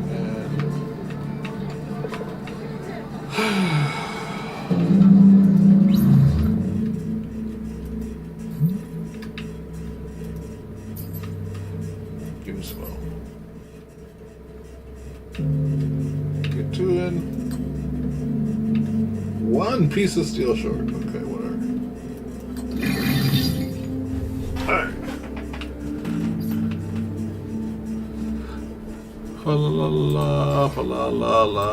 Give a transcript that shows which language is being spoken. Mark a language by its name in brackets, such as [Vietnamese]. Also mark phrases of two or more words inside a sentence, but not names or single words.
[English] Give us a while. Get two in. One piece of steel short. Okay, whatever. Alright. Fa la la la, fa la la la.